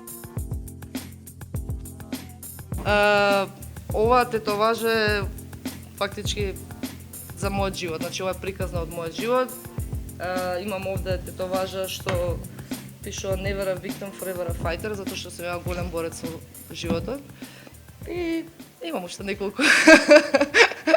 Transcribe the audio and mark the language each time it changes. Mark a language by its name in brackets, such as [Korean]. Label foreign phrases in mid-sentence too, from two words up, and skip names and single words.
[Macedonian] Оваа тетоважа е фактички за мојот живот. Значи ова е приказна од мојот живот. Имам овде тетоважа што пишува [English] Never a victim, forever a fighter, [Macedonian] затоа што сум ја голем борец во животот. И имам уште неколку.